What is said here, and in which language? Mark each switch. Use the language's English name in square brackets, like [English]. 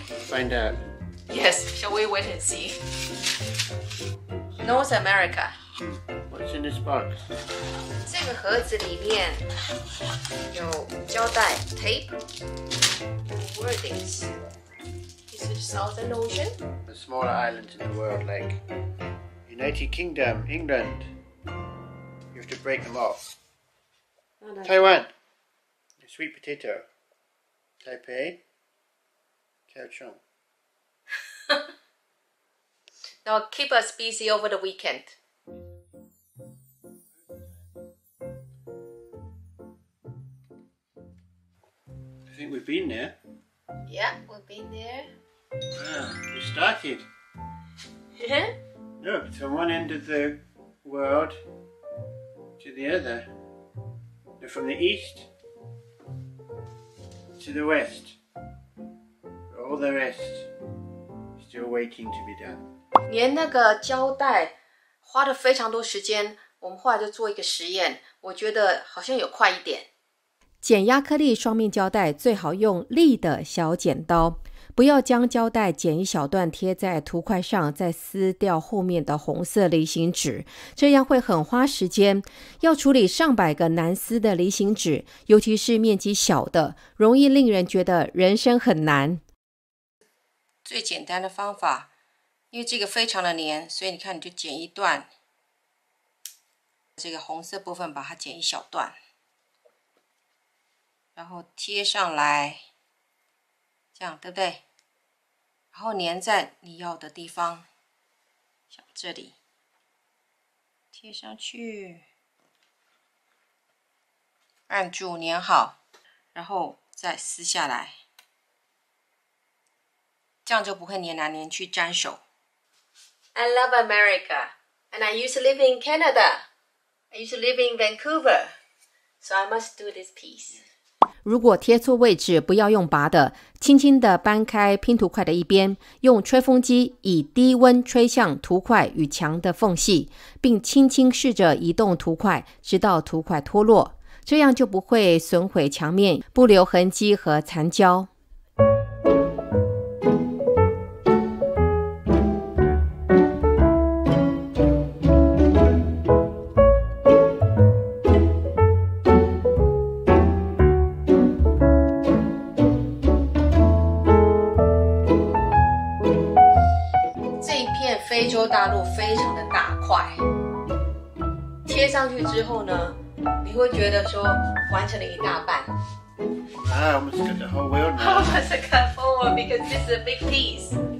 [English] find out? Yes. Shall we wait and see? North America. What's in this box? [Chinese] 这个盒子里面有胶带 [English] tape wordings. This is Southern Ocean. The smaller islands in the world, like United Kingdom, England. You have to break them off. Taiwan. The sweet potato. Taipei. Kaohsiung. Now keep us busy over the weekend. I think we've been there. Yeah, we've been there. We started. Look, from one end of the world to the other. From the east to the west. All the rest still waiting to be done. [Chinese] 粘那个胶带花了非常多时间，我们后来就做一个实验，我觉得好像有快一点。剪亚克力双面胶带最好用利的小剪刀，不要将胶带剪一小段贴在图块上，再撕掉后面的红色离心纸，这样会很花时间。要处理上百个难撕的离心纸，尤其是面积小的，容易令人觉得人生很难。最简单的方法，因为这个非常的黏，所以你看你就剪一段，这个红色部分把它剪一小段，然后贴上来，这样对不对？然后粘在你要的地方，像这里贴上去，按住粘好，然后再撕下来，这样就不会粘来粘去粘手。 [English] I love America, and I used to live in Canada. I used to live in Vancouver, so I must do this piece. [Chinese] 如果贴错位置，不要用拔的，轻轻地搬开拼图块的一边，用吹风机以低温吹向图块与墙的缝隙，并轻轻试着移动图块，直到图块脱落，这样就不会损毁墙面，不留痕迹和残胶。非洲大陆非常的大块，贴上去之后呢，你会觉得说完成了一大半。 [English] I almost got the whole world now. Almost got forward because this is a big piece.